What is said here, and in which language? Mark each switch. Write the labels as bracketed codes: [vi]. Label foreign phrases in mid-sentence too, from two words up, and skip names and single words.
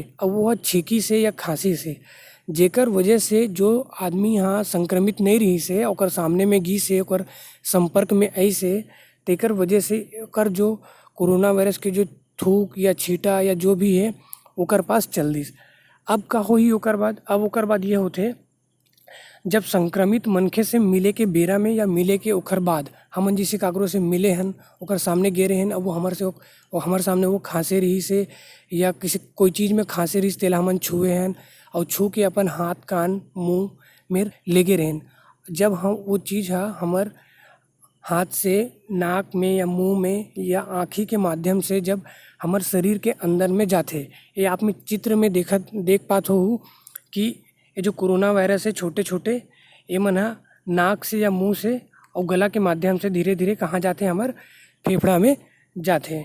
[hne] और वो छींकी से या खांसी से, जेकर वजह से जो आदमी यहाँ संक्रमित नहीं रही से ओकर सामने में गी से, ओकर संपर्क में आई से, तेकर वजह से ओकर जो कोरोना वायरस के जो थूक या छींटा या जो भी है ओकर पास चल दिस। अब का होही ओकर बाद? अब ओकर बाद ये होते, जब संक्रमित मनखे से मिले के बेरा में या मिले के ओकर बाद हमन जैसे काकरो से मिले हन, ओकर सामने गे रहे हन, अब वो हमारे सामने वो खांसे रही से या किसी कोई चीज़ में खांसे रही तेला हमन छुए हन और छू के अपन हाथ कान मुंह में लेगे रहें। जब हम वो चीज़ हमार हाथ से नाक में या मुंह में या आँखी के माध्यम से जब हमार शरीर के अंदर में जाते, ये आप में चित्र में देख पाते हो कि ये जो कोरोना वायरस है छोटे छोटे, ये मन नाक से या मुंह से और गला के माध्यम से धीरे धीरे कहाँ जाते, हमार फेफड़ा में जाते।